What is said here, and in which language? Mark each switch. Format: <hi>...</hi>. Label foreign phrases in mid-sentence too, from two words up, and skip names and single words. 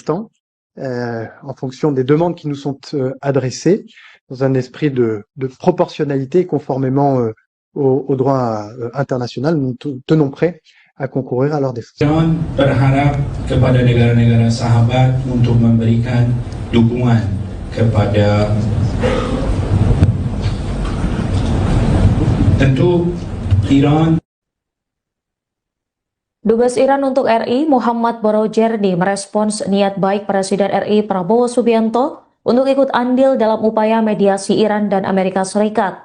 <fr>instant, en fonction des demandes qui nous sont adressées, dans un esprit de proportionnalité, conformément au droit international. Nous tenons prêts à concourir à leur défense.</fr> <id>Iran berharap kepada negara-negara sahabat untuk memberikan dukungan kepada tentu Iran. Dubes Iran untuk RI Muhammad Borojerdi merespons niat baik Presiden RI Prabowo Subianto untuk ikut andil dalam upaya mediasi Iran dan Amerika Serikat.</id>